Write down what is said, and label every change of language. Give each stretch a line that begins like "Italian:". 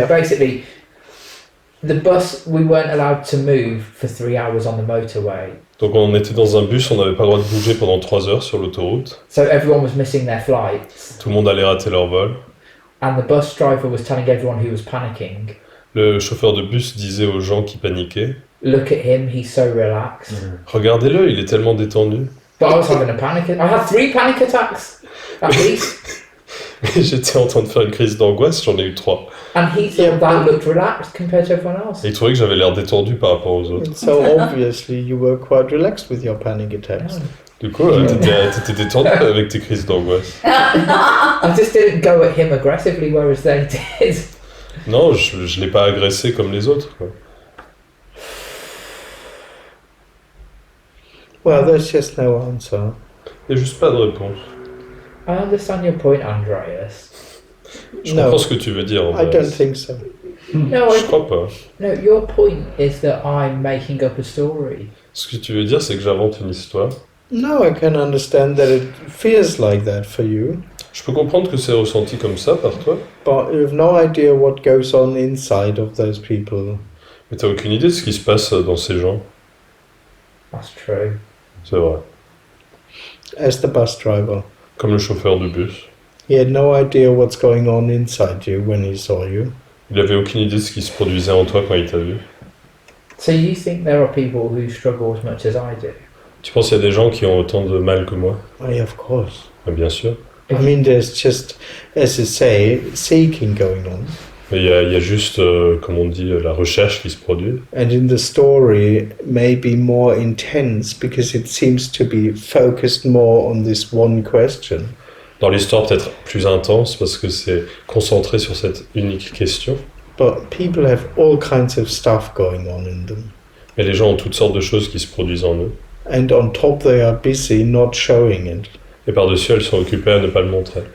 English: So basically, the bus, we weren't allowed to move for 3 hours on the motorway.
French: Donc on était dans un bus, on n'avait pas le droit de bouger pendant 3 heures sur l'autoroute.
English: So everyone was missing their flights.
French: Tout le monde allait rater leur vol.
English: And the bus driver was telling everyone who was panicking,
French: Le chauffeur de bus disait aux gens qui paniquaient,
English: look at him, he's so relaxed.
French: regardez-le, il est tellement détendu.
English: But I was having a panic. I had 3 panic attacks, at least.
French: J'étais en train de faire une crise d'angoisse, j'en ai eu 3.
English: And he thought that looked relaxed compared to everyone else.
French: Et il trouvait que j'avais l'air détendu par rapport aux autres.
English: So obviously you were quite relaxed with your panic attacks.
French: Du coup, t'étais détendu avec tes crises d'angoisse.
English: I just didn't go at him aggressively, whereas they did.
French: Non, je l'ai pas agressé comme les autres, quoi.
English: Well, there's just no answer.
French: Il n'y a juste pas de réponse.
English: I understand your point, Andreas.
French: Je
English: No.
French: comprends ce que tu veux dire,
English: I don't
French: Andreas.
English: think so. No,
French: Je crois pas.
English: no. Your point is that I'm making up a story.
French: Ce que tu veux dire, c'est que j'invente une histoire.
English: No, I can understand that it feels like that for you,
French: Je peux comprendre que c'est ressenti comme ça par toi,
English: but you have no idea what goes on inside of those people.
French: mais t'as aucune idée de ce qui se passe dans ces gens.
English: That's true.
French: C'est vrai.
English: As the bus driver,
French: Comme le chauffeur de bus.
English: he had no idea what's going on inside you when he saw you.
French: Il avait aucune idée de ce qui se produisait en toi quand il t'a vu.
English: So you think there are people who struggle as much as I do?
French: Tu penses qu'il y a des gens qui ont autant de mal que moi?
English: Why, of course.
French: Bien sûr.
English: I mean, there's just, as you say, seeking going on.
French: Mais il y a juste, comme on dit, la recherche qui se produit.
English: And in the story, maybe more intense because it seems to be focused more on this one question.
French: Dans l'histoire, peut-être plus intense parce que c'est concentré sur cette unique question.
English: But people have all kinds of stuff going on in them.
French: Mais les gens ont toutes sortes de choses qui se produisent en eux.
English: And on top, they are busy not showing it.
French: Et par-dessus, elles sont occupées à ne pas le montrer.